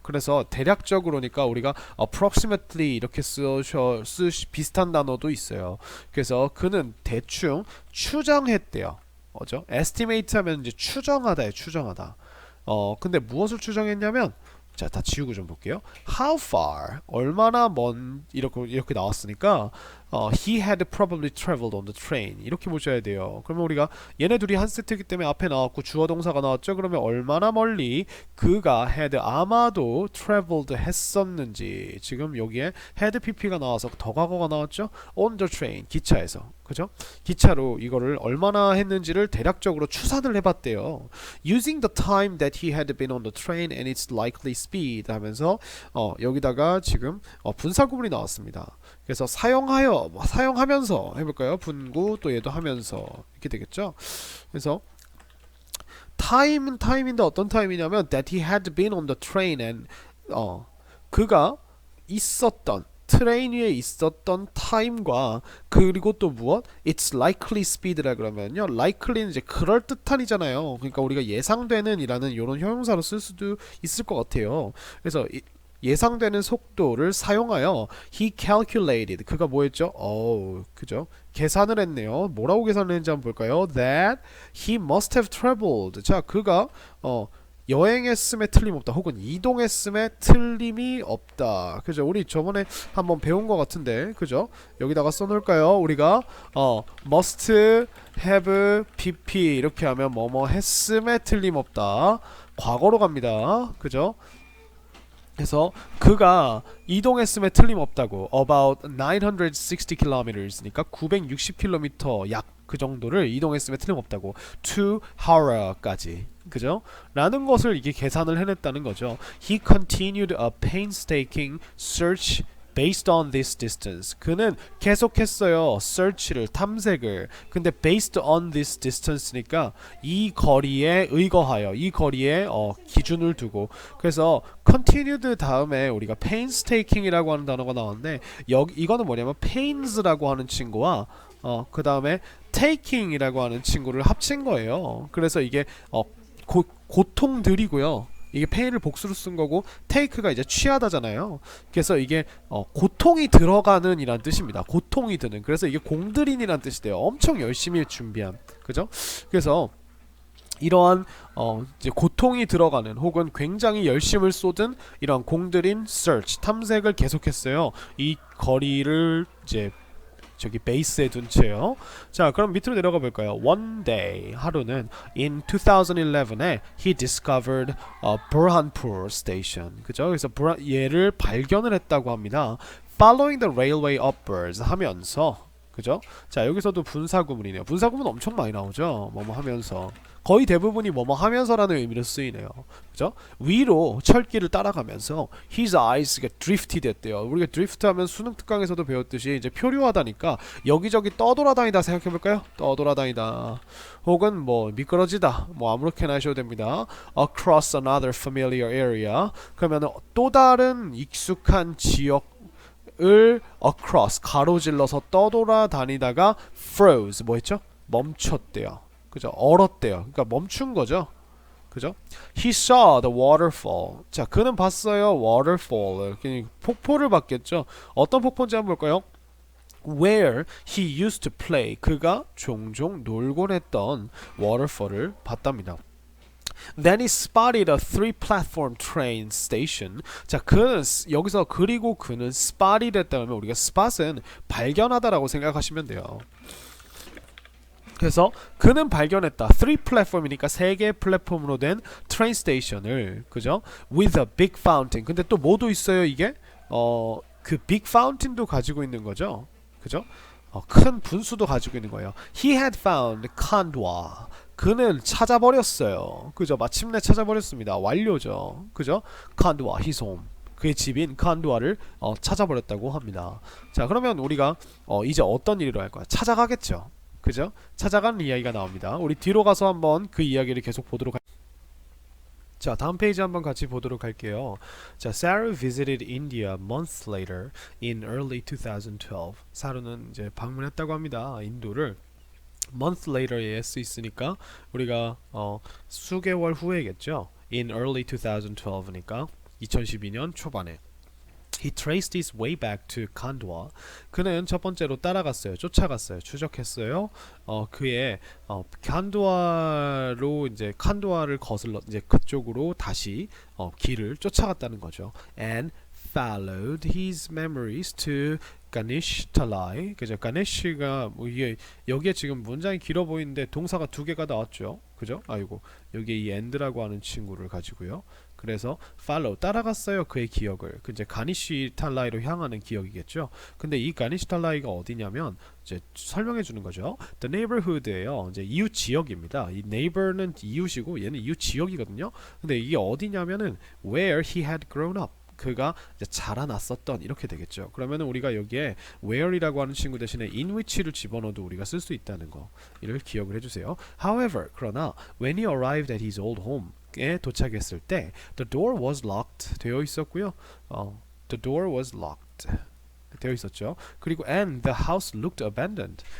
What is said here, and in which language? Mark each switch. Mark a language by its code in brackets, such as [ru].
[ko] 그래서 대략적으로니까 우리가 approximately 이렇게 비슷한 단어도 있어요. 그래서 그는 대충 추정했대요. 뭐죠? estimate 하면 이제 추정하다예요. 추정하다. 근데 무엇을 추정했냐면, 자, 다 지우고 좀 볼게요. [en] How far, [ko] 얼마나 먼, 이렇게 나왔으니까 [en] he had probably traveled on the train [ko] 이렇게 보셔야 돼요. 그러면 우리가 얘네 둘이 한 세트이기 때문에 앞에 나왔고 주어 동사가 나왔죠. 그러면 얼마나 멀리 그가 had 아마도 traveled 했었는지, 지금 여기에 had pp가 나와서 더 과거가 나왔죠. [en] on the train, [ko] 기차에서. 그죠? 기차로 이거를 얼마나 했는지를 대략적으로 추산을 해봤대요. [en] Using the time that he had been on the train and its likely speed [ko] 하면서 여기다가 지금 분사 구문이 나왔습니다. 그래서 사용하면서 해볼까요? 분구, 또 얘도 하면서 이렇게 되겠죠. 그래서 time은 time인데 어떤 time이냐면 [en] that he had been on the train and [ko] 그가 있었던 트레인 위에 있었던 타임과, 그리고 또 무엇? [en] It's likely speed [ko] 라 그러면요, likely는 이제 그럴듯한이잖아요. 그러니까 우리가 예상되는 이라는 이런 형용사로 쓸 수도 있을 것 같아요. 그래서 예상되는 속도를 사용하여 [en] he calculated [ko] 그가 뭐 했죠? 그죠? 계산을 했네요. 뭐라고 계산을 했는지 한번 볼까요? [en] That he must have traveled. [ko] 자, 그가 여행했음에 틀림없다 혹은 이동했음에 틀림이 없다. 그죠? 우리 저번에 한번 배운 것 같은데 그죠? 여기다가 써놓을까요? 우리가 must have pp 이렇게 하면 뭐뭐 했음에 틀림없다. 과거로 갑니다. 그죠? 그래서 그가 이동했음에 틀림없다고 [en] about 960 kilometers [ko] 니까 960km 약 그 정도를 이동했음에 틀림없다고 to Hara까지 그죠? 라는 것을 이게 계산을 해냈다는 거죠. [en] He continued a painstaking search based on this distance. [ko] 그는 계속했어요. search를 탐색을. 근데 [en] based on this distance [ko] 니까 이 거리에 의거하여 이 거리에 기준을 두고 그래서 continued 다음에 우리가 painstaking이라고 하는 단어가 나왔는데 이거는 뭐냐면 pains라고 하는 친구와 그 다음에 taking이라고 하는 친구를 합친 거예요. 그래서 이게 고통들이고요. 이게 pain을 복수로 쓴 거고 take가 이제 취하다잖아요. 그래서 이게 고통이 들어가는 이란 뜻입니다. 고통이 드는. 그래서 이게 공들인이란 뜻이 돼요. 엄청 열심히 준비한. 그죠? 그래서 이러한 이제 고통이 들어가는 혹은 굉장히 열심을 쏟은 이러한 공들인 search 탐색을 계속했어요. 이 거리를 이제 저기 베이스에 둔 채요. 자, 그럼 밑으로 내려가 볼까요? [en] One day [ko] 하루는 [en] in 2011에 he discovered Burhanpur station. 그죠? [ko] 그래서 얘를 발견을 했다고 합니다. [en] Following the railway upwards [ko] 하면서 그죠? 자, 여기서도 분사구문이네요. 분사구문 엄청 많이 나오죠. 뭐뭐 하면서 거의 대부분이 뭐뭐 하면서라는 의미로 쓰이네요. 그죠? 위로 철길을 따라가면서 [en] his eyes get drifted [ko] 했대요. 우리가 drift 하면 수능 특강에서도 배웠듯이 이제 표류하다니까 여기저기 떠돌아다니다 생각해볼까요? 떠돌아다니다 혹은 뭐 미끄러지다 뭐 아무렇게나 하셔도 됩니다. [en] across another familiar area [ko] 그러면 또 다른 익숙한 지역을 across 가로질러서 떠돌아다니다가 froze 뭐 했죠? 멈췄대요. 그죠? 얼었대요. 그러니까 멈춘 거죠. 그죠? [en] He saw the waterfall. [ko] 자, 그는 봤어요. [en] waterfall. [ko] 폭포를 봤겠죠. 어떤 폭포인지 한번 볼까요? [en] Where he used to play. [ko] 그가 종종 놀곤 했던 waterfall을 봤답니다. [en] Then he spotted a three-platform train station. [ko] 자, 그는 여기서 그리고 그는 spotted 했다면 우리가 spot은 발견하다라고 생각하시면 돼요. 그래서 그는 발견했다. 3 플랫폼이니까 3개의 플랫폼으로 된 트레인 스테이션을 그죠? [en] With a big fountain. [ko] 근데 또 뭐도 있어요, 이게? 그 big fountain도 가지고 있는 거죠. 그죠? 큰 분수도 가지고 있는 거예요. [en] He had found Khandwa. [ko] 그는 찾아버렸어요. 그죠? 마침내 찾아버렸습니다. 완료죠. 그죠? [en] Khandwa, his home. [ko] 그의 집인 칸두아를 찾아버렸다고 합니다. 자, 그러면 우리가 이제 어떤 일을 할 거야? 찾아가겠죠. 그죠? 찾아가는 이야기가 나옵니다. 우리 뒤로 가서 한번 그 이야기를 계속 보도록 자, 다음 페이지 한번 같이 보도록 할게요. [en] 자, Sarah visited India months later in early 2012. [ko] 사루는 이제 방문했다고 합니다. 인도를 month later에 s 있으니까 우리가 수개월 후에겠죠. [en] in early 2012니까 [ko] 2012년 초반에 [en] He traced his way back to Khandwa. [ko] 그는 첫 번째로 따라갔어요. 쫓아갔어요. 추적했어요. 그의 칸두아로 이제 칸두아를 거슬러 이제 그쪽으로 다시 길을 쫓아갔다는 거죠. [en] And followed his memories to Ganesh Talai. [ko] 그죠? 가네시가 뭐 이게 여기에 지금 문장이 길어 보이는데 동사가 두 개가 나왔죠. 그죠? 아이고 여기에 이 and라고 하는 친구를 가지고요. 그래서 follow 따라갔어요. 그의 기억을. 그 이제 가니시 탈라이로 향하는 기억이겠죠. 근데 이 가니시 탈라이가 어디냐면 이제 설명해 주는 거죠. The neighborhood예요. 이제 이웃 지역입니다. 이 neighbor는 이웃이고 얘는 이웃 지역이거든요. 근데 이게 어디냐면은 [en] where he had grown up. [ko] 그가 이제 자라났었던 이렇게 되겠죠. 그러면 우리가 여기에 where이라고 하는 친구 대신에 in which를 집어넣어도 우리가 쓸 수 있다는 거 이를 기억을 해주세요. [en] However, [ko] 그러나 [en] when he arrived at his old home에 [ko] 도착했을 때 [en] the door was locked [ko] 되어 있었고요. [en] The door was locked [ko] 되어 있었죠. 그리고 [en] and the house looked abandoned.